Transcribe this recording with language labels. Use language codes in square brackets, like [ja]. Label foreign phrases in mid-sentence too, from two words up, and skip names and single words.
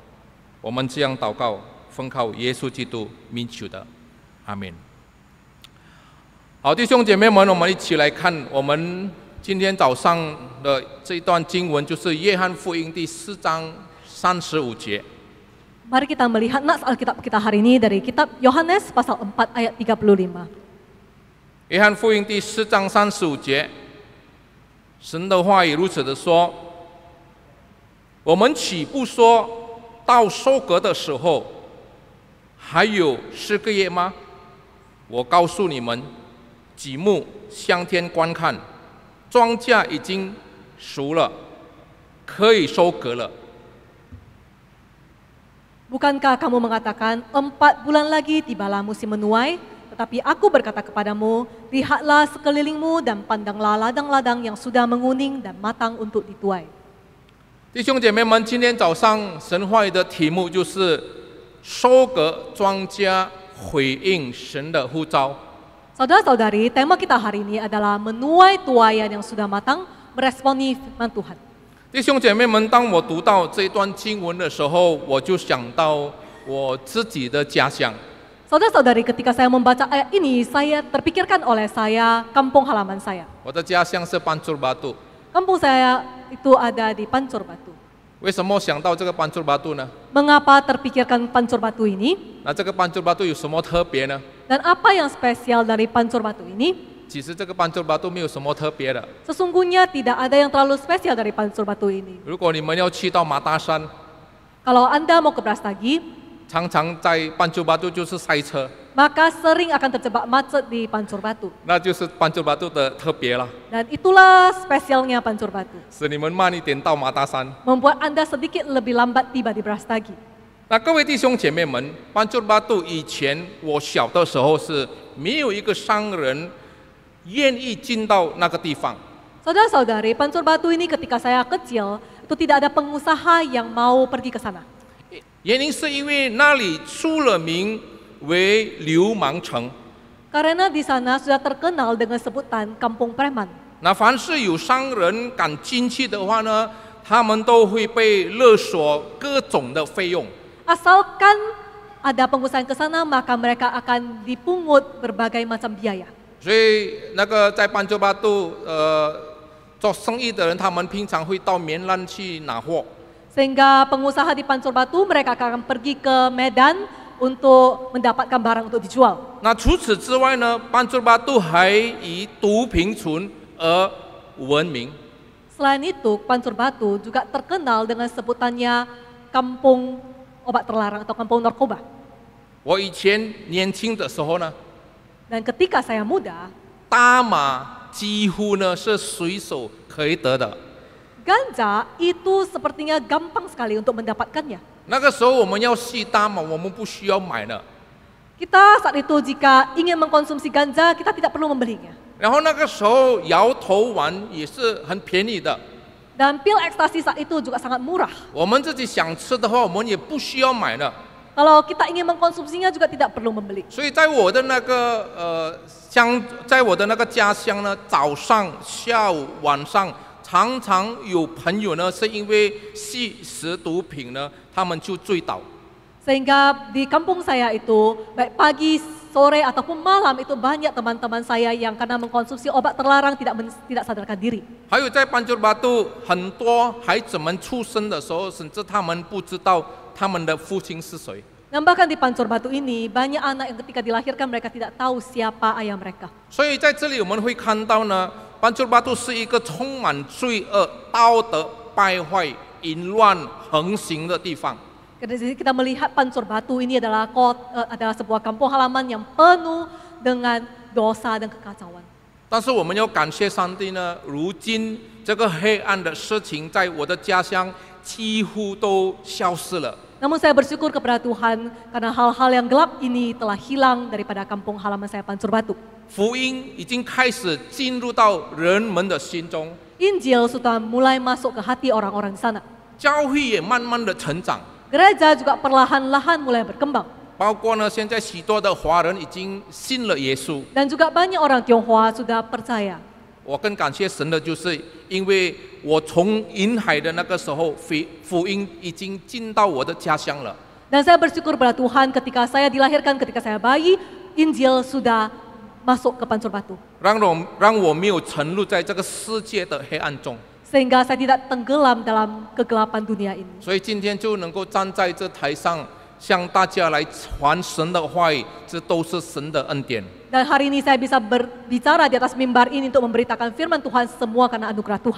[zh] 我们这样祷告，奉靠耶稣基督名求的，阿们。好，弟兄姐妹们，我们一起来看我们今天早上的这一段经文，就是约翰福音第4章35节。 [id] Mari kita melihat nas Alkitab kita hari ini dari kitab Yohanes pasal 4 ayat 35. [zh] 约翰福音第4章35节，神的话语如此的说：我们岂不说到收割的时候还有4个月吗？我告诉你们，举目向天观看，庄稼已经熟了，可以收割了。 [id] Bukankah kamu mengatakan 4 bulan lagi tibalah musim menuai? Tetapi aku berkata kepadamu, lihatlah sekelilingmu dan pandanglah ladang-ladang yang sudah menguning dan matang untuk dituai. [zh] 弟兄姐妹们，今天早上神话语的题目就是收割庄稼，回应神的呼召。 [id] Saudara-saudari, tema kita hari ini adalah menuai tuaian yang sudah matang, meresponi firman Tuhan. [zh] 弟兄姐妹们，当我读到这一段经文的时候，我就想到我自己的家乡。 [id] Saudara-saudari, ketika saya membaca ayat ini, saya terpikirkan oleh saya kampung halaman saya. [zh] 我的家乡是班珠巴杜。 [id] Kampung saya itu ada di Pancur Batu. [zh] 为什么想到这个班珠巴杜呢？ [id] Mengapa terpikirkan Pancur Batu ini? [zh] 那这个班珠巴杜有什么特别呢？ [id] Dan apa yang spesial dari Pancur Batu ini? [zh] 其实这个班珠巴杜没有什么特别的。 [id] Sesungguhnya tidak ada yang terlalu spesial dari Pancur Batu ini. [zh] 如果你们要去到马大山， [id] Kalau Anda mau ke Brastagi, [zh] 常常在班珠巴杜就是塞车， [id] maka sering akan terjebak macet di Pancur Batu. [zh] 那就是班珠巴杜的特别了， [id] Dan itulah spesialnya Pancur Batu. [zh] 使你们慢一点到马大山。 [id] Membuat Anda sedikit lebih lambat tiba di Brastagi. [zh] 那各位弟兄姐妹们，班珠巴杜以前我小的时候是没有一个商人愿意进到那个地方。 [id] Saudara-saudari, Pancur Batu ini ketika saya kecil, itu tidak ada pengusaha yang mau pergi ke sana. [zh] 原因是因为那里出了名为流氓城。 [id] Karena di sana sudah terkenal dengan sebutan kampung preman. [zh] 那凡是有商人敢进去的话呢，他们都会被勒索各种的费用。 [id] Asalkan ada pengusaha yang ke sana, maka mereka akan dipungut berbagai macam biaya. [zh] 所以那个在班珠巴杜做生意的人，他们平常会到棉兰去拿货。 [id] Sehingga pengusaha di Pancur Batu mereka akan pergi ke Medan untuk mendapatkan barang untuk dijual. [zh] 那除此之外呢，班珠巴杜还以毒品村而闻名。 [id] Selain itu, Pancur Batu juga terkenal dengan sebutannya kampung obat terlarang atau kampung narkoba. [zh] 我以前年轻的时候呢， [id] Dan ketika saya muda, [zh] 大麻几乎呢是随手可以得的。 [id] ganja itu sepertinya gampang sekali untuk mendapatkannya. [zh] 那个时候我们要吸大麻，我们不需要买的。 [id] Kita saat itu jika ingin mengkonsumsi ganja, kita tidak perlu membelinya. [zh] 然后那个时候摇头丸也是很便宜的。 [id] Dan pil ekstasi saat itu juga sangat murah. [zh] 我们自己想吃的话，我们也不需要买的。 [id] Kalau kita ingin mengkonsumsinya juga tidak perlu membeli. [zh] 所以在我的那个在我的那个家乡呢，早上、下午、晚上。常常有朋友呢，是因为吸食毒品呢，他们就醉倒。 [id] Sehingga di kampung saya itu, baik pagi, sore ataupun malam itu banyak teman-teman saya yang karena mengkonsumsi obat terlarang tidak sadarkan diri. [zh] 还有在班珠巴杜，很多孩子们出生的时候，甚至他们不知道他们的父亲是谁。 [id] Dan bahkan di Pancur Batu ini banyak anak yang ketika dilahirkan mereka tidak tahu siapa ayah mereka. [zh] 所以在这里我们会看到呢。 班珠巴杜是一个充满罪恶、道德败坏、淫乱横行的地方。 [id] Kita melihat Pancur Batu ini adalah sebuah kampung halaman yang penuh dengan dosa dan kekacauan. [zh] 但是我们要感谢上帝呢，如今这个黑暗的事情在我的家乡几乎都消失了。 [id] Namun saya bersyukur kepada Tuhan karena hal-hal yang gelap ini telah hilang daripada kampung halaman saya Pancur Batu. [zh] 福音已经开始进入到人们的心中， [id] Injil sudah mulai masuk ke hati orang-orang di sana. [zh] 教会也慢慢的成长。 [id] Gereja juga perlahan-lahan mulai berkembang. [zh] 包括呢，现在许多的华人已经信了耶稣。 [id] Dan juga banyak orang Tionghoa sudah percaya. [zh] 我更感谢神的，就是因为我从云海的那个时候，福音已经进到我的家乡了。 [id] Dan saya bersyukur pada Tuhan ketika saya dilahirkan, ketika saya bayi, Injil sudah masuk ke Pancur Batu. [zh] 让我没有沉入在这个世界的黑暗中。 [id] Sehingga saya tidak tenggelam dalam kegelapan dunia ini. [zh] 所以今天就能够站在这台上，向大家来传神的话语，这都是神的恩典。 [id] Dan hari ini saya bisa berbicara di atas mimbar ini untuk memberitakan firman Tuhan semua karena anugerah Tuhan.